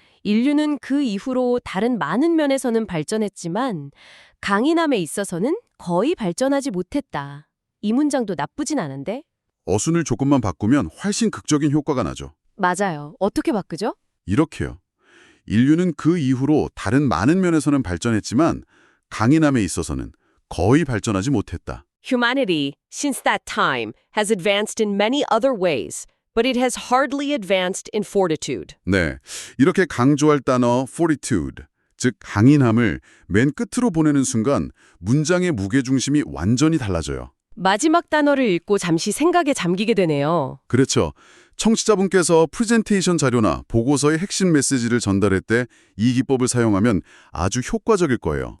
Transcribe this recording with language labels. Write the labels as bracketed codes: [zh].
[ko] 인류는 그 이후로 다른 많은 면에서는 발전했지만 강인함에 있어서는 거의 발전하지 못했다. 이 문장도 나쁘진 않은데? 어순을 조금만 바꾸면 훨씬 극적인 효과가 나죠. 맞아요. 어떻게 바꾸죠? 이렇게요. 인류는 그 이후로 다른 많은 면에서는 발전했지만 강인함에 있어서는 거의 발전하지 못했다. [en] Humanity, since that time, has advanced in many other ways, but it has hardly advanced in fortitude. [ko] 네, 이렇게 강조할 단어 fortitude, 즉 강인함을 맨 끝으로 보내는 순간 문장의 무게중심이 완전히 달라져요. 마지막 단어를 읽고 잠시 생각에 잠기게 되네요. 그렇죠. 청취자분께서 프레젠테이션 자료나 보고서의 핵심 메시지를 전달할 때 이 기법을 사용하면 아주 효과적일 거예요.